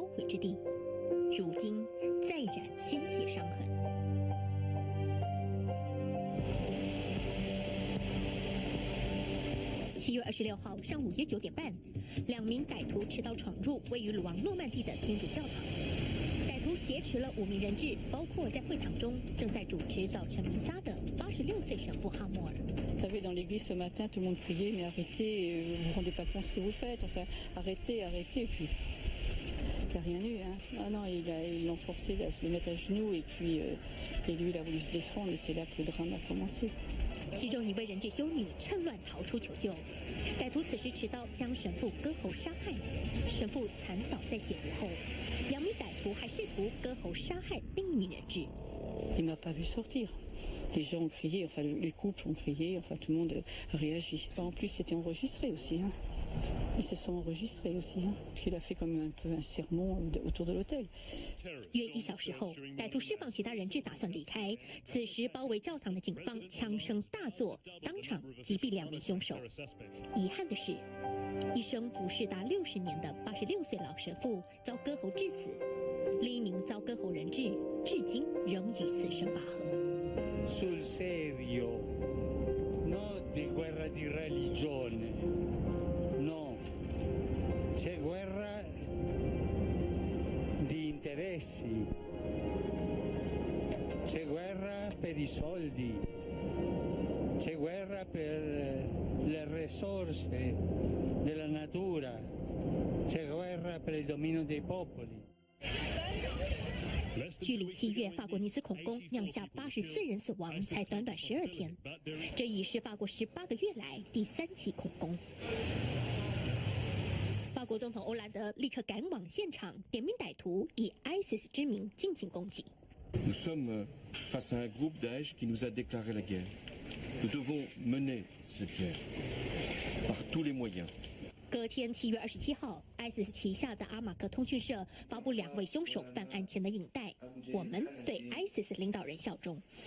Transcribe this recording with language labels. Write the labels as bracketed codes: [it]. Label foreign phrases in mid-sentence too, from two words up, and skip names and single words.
[zh] 毁之地，如今再染鲜血伤痕。7月26号上午约9点半，2名歹徒持刀闯入位于鲁昂诺曼底的天主教堂。歹徒挟持了5名人质，包括在会堂中正在主持早晨弥撒的86岁神父哈默尔。 [fr] Vous savez, dans l'église ce matin, tout le monde criait, mais arrêtez, vous vous rendez pas compte ce que vous faites, enfin, arrêtez, arrêtez, et puis il n'y a rien eu, hein. Ah non, ils l'ont forcé à se le mettre à genoux, et puis et lui, il a voulu se défendre, et c'est là que le drame a commencé. [zh] 其中一位人质修女趁乱逃出求救，歹徒此时持刀将神父割喉杀害，神父惨倒在血泊后，2名歹徒还试图割喉杀害另一名人质。 [fr] Il m'a pas vu sortir. Les gens ont crié, enfin les couples ont crié, enfin tout le monde a réagi. En plus, c'était enregistré aussi. Hein. Ils se sont enregistrés aussi. Hein. Parce qu'il a fait comme un peu un sermon autour de l'hôtel. [zh] 约1小时后，歹徒释放其他人质，打算离开。此时，包围教堂的警方枪声大作，当场击毙2名凶手。遗憾的是，一生服侍达60年的86岁老神父遭割喉致死，另一名遭割喉人质至今仍与死神拔河。 [it] Sul serio, no di guerra di religione, no, c'è guerra di interessi, c'è guerra per i soldi, c'è guerra per le risorse della natura, c'è guerra per il dominio dei popoli. [zh] 距离7月法国尼斯恐攻酿下84人死亡才短短12天，这已是法国18个月来第3起恐攻。法国总统欧兰德立刻赶往现场，点名歹徒以 ISIS 之名进行攻击。 [fr] Nous sommes face à un groupe Daesh qui nous a déclaré la guerre. Nous devons mener cette guerre par tous les moyens. [zh] 隔天7月27号 ，ISIS 旗下的阿马克通讯社发布2位凶手犯案前的影带，我们对 ISIS 领导人效忠。